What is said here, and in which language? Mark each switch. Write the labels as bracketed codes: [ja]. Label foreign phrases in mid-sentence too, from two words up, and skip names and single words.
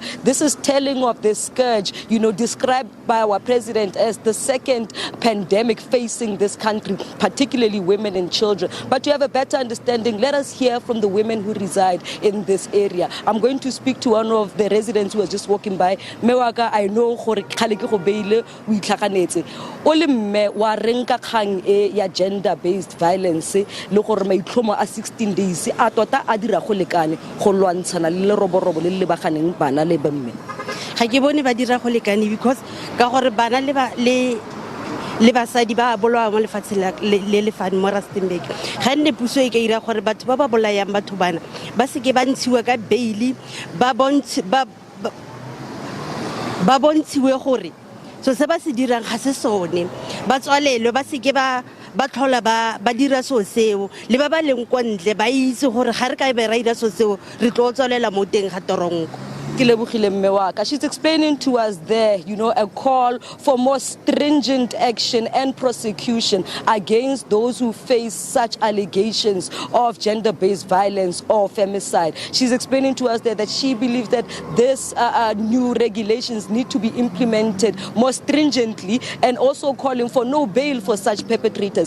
[en] This is telling of this scourge, described by our president as the second pandemic facing this country, particularly women and children. But to have a better understanding, let us hear from the women who reside in this area. I'm going to speak to one of the residents who was just walking by. [tn] Mewaka, [en] I know [tn] gore khale ke go beile o itlhaganetse. O le mme wa renka kgang e ya [en] gender based violence [tn] le gore maitlhomo a 16 days a tota a dira go lekane go lwantshana le leroborobo le le baganeng bana le bomme. Ga ke bone ba dira go lekane because ka gore bana le basadi ba bolwa mo lefatshe le lefane mo Rustenburg ga nne puso e ka ira gore batho ba ba bolayang batho bana ba se ke ba ntshiwa ka bail ba bontshiwe gore so se ba se dirang ga se sone ba tswalelwe ba se ke ba tlhola ba dira so seo le ba leng kwa ntle ba itse gore ga re ka be ra ira so seo re tlo tswalela mo teng ga toronko. [en] She's explaining to us there, a call for more stringent action and prosecution against those who face such allegations of gender-based violence or femicide. She's explaining to us there that she believes that this new regulations need to be implemented more stringently and also calling for no bail for such perpetrators.